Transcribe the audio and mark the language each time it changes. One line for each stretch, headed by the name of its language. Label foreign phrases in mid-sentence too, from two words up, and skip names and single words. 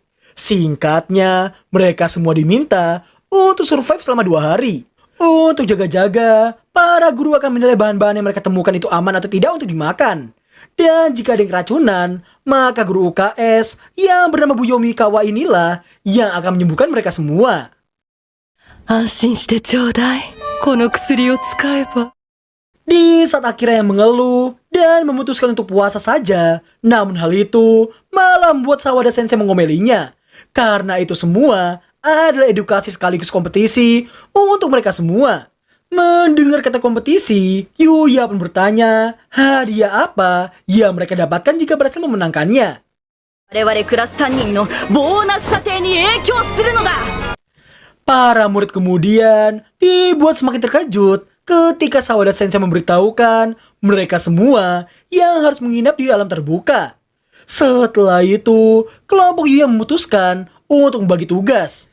Indonesian: Singkatnya, mereka semua diminta untuk survive selama 2 hari. Untuk jaga-jaga, para guru akan menilai bahan-bahan yang mereka temukan itu aman atau tidak untuk dimakan. Dan jika ada yang keracunan, maka guru UKS yang bernama Bu Yomikawa inilah yang akan menyembuhkan mereka semua.
Japanese: 安心してちょうだい。この薬を使えば。
Indonesian: Di saat akhirnya yang mengeluh dan memutuskan untuk puasa saja, namun hal itu malah membuat Sawada Sensei mengomelinya. Karena itu semua adalah edukasi sekaligus kompetisi untuk mereka semua. Mendengar kata kompetisi, Yuya pun bertanya hadiah apa yang mereka dapatkan jika berhasil memenangkannya.
Japanese: 我々クラス担任のボーナス査定に影響するのだ。
Indonesian: Para murid kemudian dibuat semakin terkejut ketika Sawada Sensei memberitahukan mereka semua yang harus menginap di alam terbuka. Setelah itu, kelompok Yuya memutuskan untuk membagi tugas.